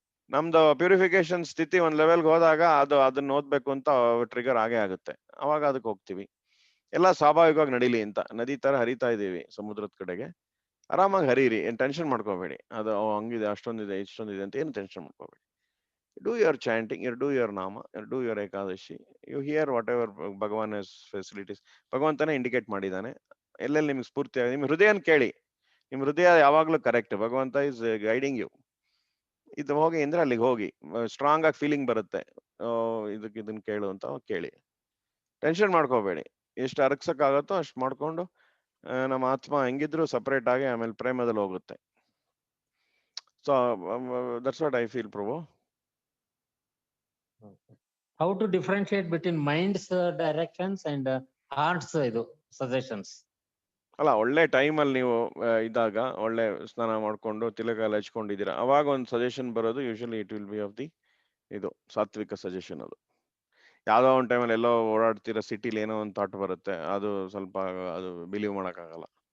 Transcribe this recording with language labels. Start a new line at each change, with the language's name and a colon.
Kannada: ನಮ್ದು ಪ್ಯೂರಿಫಿಕೇಶನ್ ಸ್ಥಿತಿ ಒಂದ್ ಲೆವೆಲ್ಗೆ ಹೋದಾಗ ಅದನ್ನ ಓದ್ಬೇಕು ಅಂತ ಟ್ರಿಗರ್ ಆಗೇ ಆಗುತ್ತೆ. ಅವಾಗ ಅದಕ್ಕೆ ಹೋಗ್ತೀವಿ. ಎಲ್ಲ ಸ್ವಾಭಾವಿಕವಾಗಿ ನಡೀಲಿ ಅಂತ ನದಿ ತರ ಹರಿತಾ ಇದೀವಿ ಸಮುದ್ರದ ಕಡೆಗೆ. ಆರಾಮಾಗಿ ಹರೀರಿ, ಏನ್ ಟೆನ್ಷನ್ ಮಾಡ್ಕೋಬೇಡಿ. ಅದು ಹಂಗಿದೆ, ಅಷ್ಟೊಂದಿದೆ, ಇಷ್ಟೊಂದಿದೆ ಅಂತ ಏನು ಟೆನ್ಷನ್ ಮಾಡ್ಕೋಬೇಡಿ.
English: Do your chanting, you do your nama, you do your ekadashi, you hear whatever Bhagavan has facilities.
Kannada: ಭಗವಂತನೇ ಇಂಡಿಕೇಟ್ ಮಾಡಿದ್ದಾನೆ. ಎಲ್ಲೆಲ್ಲಿ ನಿಮ್ಗೆ ಸ್ಫೂರ್ತಿ ಆಗಿದೆ, ನಿಮ್ ಹೃದಯನ ಕೇಳಿ. ನಿಮ್ ಹೃದಯ ಯಾವಾಗ್ಲೂ ಕರೆಕ್ಟ್, ಭಗವಂತ
English: Is guiding you.
Kannada: ಇದು ಹೋಗಿ ಅಂದ್ರೆ ಅಲ್ಲಿಗೆ ಹೋಗಿ, ಸ್ಟ್ರಾಂಗ್ ಆಗಿ ಫೀಲಿಂಗ್ ಬರುತ್ತೆ, ಇದನ್ನ ಕೇಳು ಅಂತ ಕೇಳಿ. ಟೆನ್ಷನ್ ಮಾಡ್ಕೋಬೇಡಿ. ಎಷ್ಟು ಅರಗ್ಸಕ್ಕಾಗತ್ತೋ ಅಷ್ಟು ಮಾಡ್ಕೊಂಡು ನಮ್ಮ ಆತ್ಮ ಹೆಂಗಿದ್ರು ಸಪರೇಟ್ ಆಗಿ ಆಮೇಲೆ ಪ್ರೇಮದಲ್ಲಿ ಹೋಗುತ್ತೆ.
English: So that's what I feel Prabhu. How to differentiate between mind's directions and heart's suggestions?
Kannada: ಅಲ್ಲ, ಒಳ್ಳೆ ಟೈಮಲ್ಲಿ ನೀವು ಇದ್ದಾಗ, ಒಳ್ಳೆ ಸ್ನಾನ ಮಾಡ್ಕೊಂಡು ತಿಲಕ ಎಲ್ಲ ಹಚ್ಕೊಂಡಿದ್ದೀರಾ, ಅವಾಗ ಒಂದು ಸಜೆಷನ್ ಬರೋದು
English: usually it will be of the
Kannada: ಇದು ಸಾತ್ವಿಕ ಸಜೆಷನ್. ಅದು ಯಾವ್ದೋ ಒಂದು ಟೈಮಲ್ಲಿ ಎಲ್ಲೋ ಓಡಾಡ್ತೀರಾ, ಸಿಟಿಲಿ ಏನೋ ಒಂದು ಥಾಟ್ ಬರುತ್ತೆ, ಅದು ಸ್ವಲ್ಪ ಅದು ಬಿಲೀವ್ ಮಾಡೋಕ್ಕಾಗಲ್ಲ.